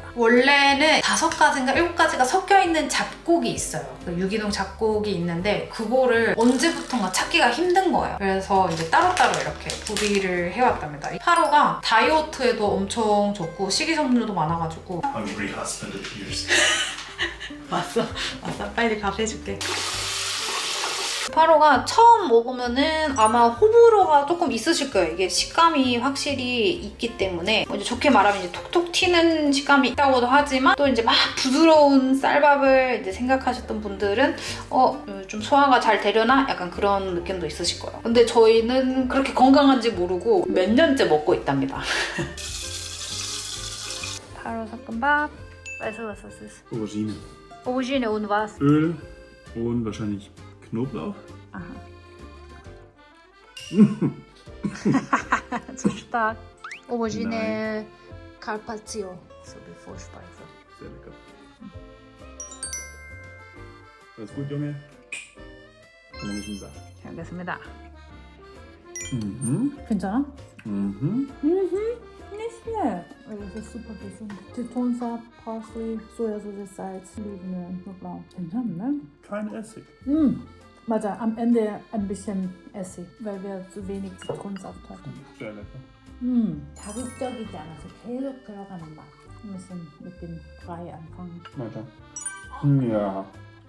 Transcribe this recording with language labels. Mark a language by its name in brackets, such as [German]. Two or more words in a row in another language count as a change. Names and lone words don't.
[Korean] 원래는 5가지인가 7가지가 섞여있는 잡곡이 있어요. 그 유기농 잡곡이 있는데 그거를 언제부턴가 찾기가 힘든 거예요. 그래서 이제 따로따로 이렇게 구비를 해왔답니다. 이 파로가 다이어트에도 엄청 좋고 식이섬유도 많아가지고 [English] Hungry husband appears. [Korean] 왔어 빨리 밥 해줄게. 파로가 처음 먹으면은 아마 호불호가 조금 있으실 거예요. 이게 식감이 확실히 있기 때문에 이제 좋게 말하면 이제 톡톡 튀는 식감이 있다고도 하지만 또 이제 막 부드러운 쌀밥을 이제 생각하셨던 분들은 좀 소화가 잘 되려나? 약간 그런 느낌도 있으실 거예요. 근데 저희는 그렇게 건강한지 모르고 몇 년째 먹고 있답니다. 파로 섞음밥. [German] Weißt du, was das ist? Aubergine. Aubergine und was? Öl und wahrscheinlich Knoblauch. Aha. Zu stark. Aubergine Carpaccio. So wie Vorspeise. Sehr lecker. Alles gut, Junge? Dann nehme ich ihn da. [Korean] 잘 먹겠습니다. 괜찮아? Mhm. [German] Nicht schlecht. Das ist super gesund. Zitronensaft, Parsley, Sojasauce, Salz, Olivenöl, Knoblauch. [Korean] 괜찮네? [German] Kein Essig. 맞아, am Ende ein bisschen Essig, weil wir zu wenig Zitronensaft hatten. Sehr lecker. [Korean] 자극적이지 않아서 계속 들어가는 맛. [German] Wir müssen mit dem Brei anfangen. Weiter. Ja.